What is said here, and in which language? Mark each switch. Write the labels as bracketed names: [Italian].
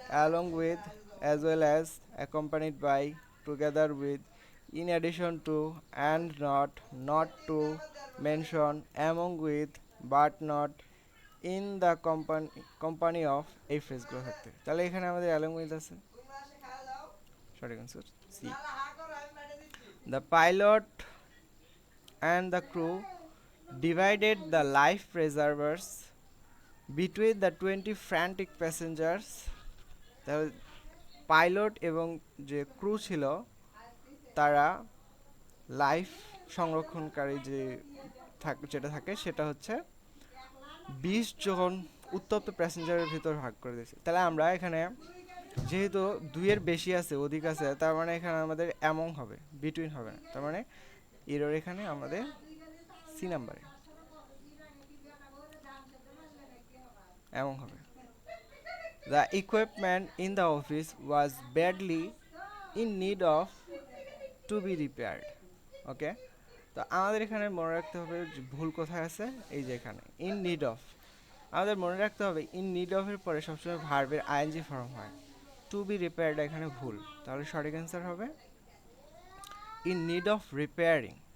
[English] along with, as well as, accompanied by, together with, in addition to, and not, not to, mention, among with, but not, in the company of, [Bangla] এই ফ্রেজগুলো থাকতে। তাহলে এখানে আমাদের along with আছে, সঠিক answer C. [English] The pilot and the crew divided the life preservers between the 20 frantic passengers. [Bangla] তাহলে pilot এবং যে ক্রু ছিল তারা লাইফ সংরক্ষণকারী যে যেটা থাকে সেটা হচ্ছে 20 জন উত্তপ্ত প্যাসেঞ্জারের ভিতর ভাগ করে দিয়েছে। তাহলে আমরা এখানে যেহেতু দুইয়ের বেশি আছে, অধিক আছে, তার মানে এখানে আমাদের অ্যামং হবে, বিটুইন হবে না। তার মানে এরর এখানে আমাদের সি নাম্বারে অ্যামং হবে। [English] The equipment in the office was badly in need of to be repaired. [Bangla] ওকে, তো আমাদের এখানে মনে রাখতে হবে যে ভুল কোথায় আছে, এই যে এখানে ইন নিড অফ। আমাদের মনে রাখতে হবে ইন নিড অফ এর পরে সবসময় ভার্বের আইএনজি ফর্ম হয়, টু বি রিপেয়ার্ড এখানে ভুল। তাহলে সঠিক অ্যান্সার হবে ইন নিড অফ রিপেয়ারিং।